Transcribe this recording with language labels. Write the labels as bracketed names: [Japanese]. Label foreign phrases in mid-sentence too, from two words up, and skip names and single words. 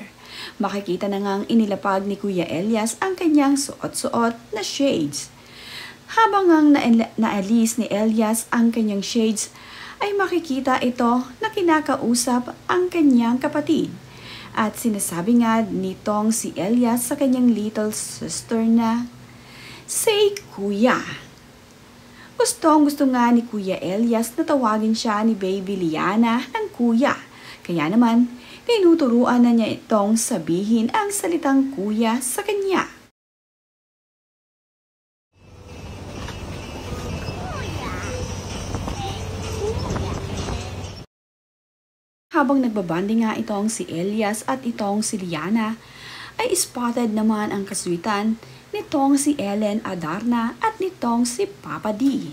[Filipino] Makikita na ngang inilapag ni Kuya Elias ang kanyang suot-suot na shades. Habang ngang naalis ni Elias ang kanyang shades, ay makikita ito na kinakausap ang kanyang kapatid. At sinasabi nga nitong si Elias sa kanyang [English] little sister [Filipino] na, "Say Kuya." Gustong-gusto nga ni Kuya Elias na tawagin siya ni Baby Liana ng Kuya. Kaya naman, tinuturuan na niya itong sabihin ang salitang Kuya sa kanya. Habang nagbabanding nga itong si Elias at itong si Liana, ay spotted naman ang kaswitan nitong si Ellen Adarna at nitong si Papa D.